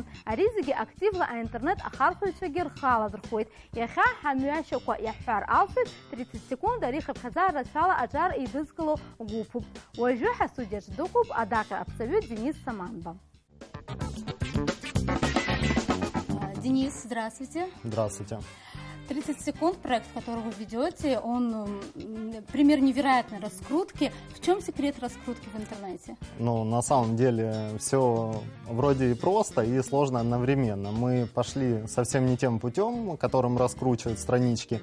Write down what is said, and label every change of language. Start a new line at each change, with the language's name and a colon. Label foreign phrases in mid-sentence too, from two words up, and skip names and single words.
Abkhazian: Ари зегьы активла аинтернет ахархәаҩцәагьы рхы аладырхәуеит. Иахьа ҳамҩашьақәа иаҳҳәар алшоит, 30 секунд ари хыԥхьаӡара рацәала аҿар еидызкыло гәыԥуп. Уажәы ҳастудиаҿ дыҟоуп адаҟьа аԥҵаҩы Денис Саманба. Денис,
Russian: здравствуйте. Здравствуйте. 30 секунд, проект, который вы ведете, он пример невероятной раскрутки. В чем секрет раскрутки в интернете? Ну, на самом деле, все вроде и просто, и сложно одновременно. Мы пошли совсем не тем путем, которым раскручивают странички.